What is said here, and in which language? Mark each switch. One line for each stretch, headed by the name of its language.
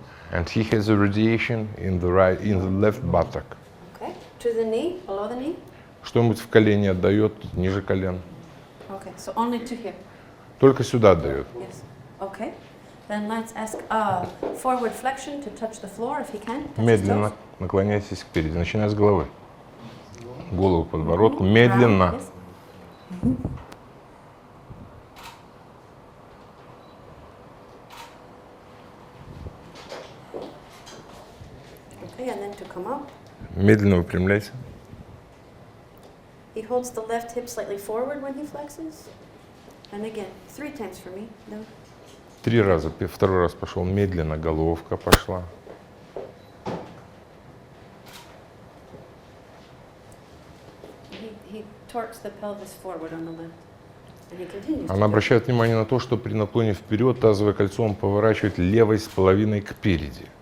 English: And he has a radiation in the left buttock. Okay. To the knee, below the knee?
Russian: Что-нибудь в колене отдает, ниже колен.
English: Okay, so only to here.
Russian: Только сюда отдает.
English: Yes. Okay. Then let's ask forward flexion to touch the floor if he can. Touch his
Russian: Медленно
English: toes.
Russian: наклоняйтесь вперед, начиная с головы. Голову к подбородку, медленно.
English: Yes. Okay, and then to come up.
Russian: Медленно выпрямляйся.
English: He holds the left hip slightly forward when he flexes. And again, 3 times for me. No.
Russian: 3 раза. Второй раз пошел медленно, головка пошла.
English: torques the pelvis forward on the left. And he continues.
Russian: Она обращает внимание на то, что при наклоне вперед тазовое кольцо он поворачивает левой с половиной кпереди.